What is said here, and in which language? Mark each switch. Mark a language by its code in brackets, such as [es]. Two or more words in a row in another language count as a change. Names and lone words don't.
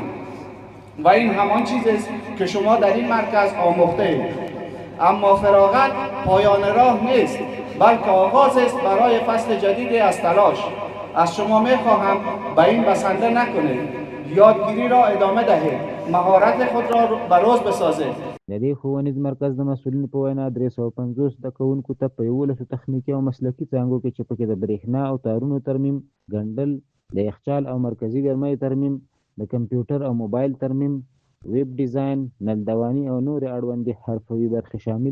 [fa] و این همان چیزی است که شما در این مرکز آموخته اید. اما فراغت پایان راه نیست، بلکه آغاز است برای فصل جدیدی از تلاش. از شما می‌خواهم به این بسنده نکنید. یادگیری را ادامه دهید، مهارت خود را به روز بسازید. [ps] د دې ښوونیز مرکز د مسؤلینو په وینا 350 زده کوونکو ته په 11 تخنیکي او مسلکي څانګو کې چې پکې د برېښنا او تارونو ترمیم، ګنډل، د یخچال او مرکزي ګرمۍ ترمیم، د کمپیوټر او موبایل ترمیم، ویب ډیزاین، نلدواني او نورې اړوندې حرفوي برخې شاملې دي.